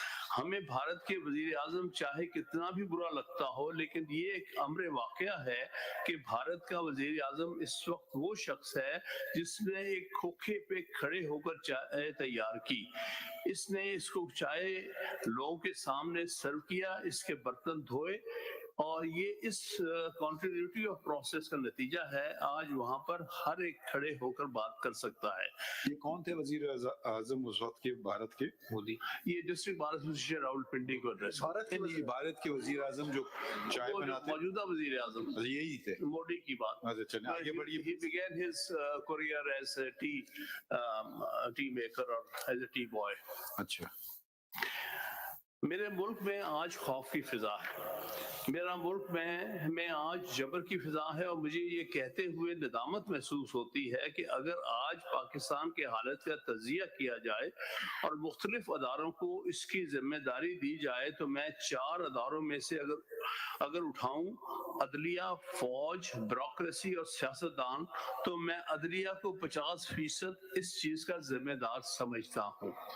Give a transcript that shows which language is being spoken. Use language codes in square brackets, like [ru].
[ur] ہمیں بھارت کے وزیر اعظم چاہے کتنا بھی برا لگتا ہو، لیکن یہ ایک امر واقعہ ہے کہ بھارت کا وزیر اعظم اس وقت وہ شخص ہے جس نے ایک کھوکھے پہ کھڑے ہو کر چائے تیار کی، اس نے اس کو چائے لوگوں کے سامنے سرو کیا، اس کے برتن دھوئے، اور یہ اس کنٹینیوٹی آف پروسیس کا نتیجہ ہے۔ آج وہاں پر ہر ایک کھڑے ہو کر بات کر سکتا ہے۔ یہ کون تھے وزیر اعظم اس وقت کے بھارت کے؟ مودی۔ یہ district bar association Rawal Pindi کو ایڈریس، بھارت کے وزیر اعظم جو چائے بناتے موجودہ وزیر اعظم یہی تھے؟ موڈی کی بات۔ اچھا چلیں آگے بڑھیے۔ [en] He began his career as a tea maker or as a tea boy۔ [ur] اچھا میرے ملک میں آج خوف کی فضا ہے، میرا ملک میں آج جبر کی فضا ہے، اور مجھے یہ کہتے ہوئے ندامت محسوس ہوتی ہے کہ اگر آج پاکستان کے حالت کا تجزیہ کیا جائے اور مختلف اداروں کو اس کی ذمہ داری دی جائے تو میں 4 اداروں میں سے اگر اٹھاؤں، عدلیہ، فوج، بیوروکریسی اور سیاستدان، تو میں عدلیہ کو 50% اس چیز کا ذمہ دار سمجھتا ہوں۔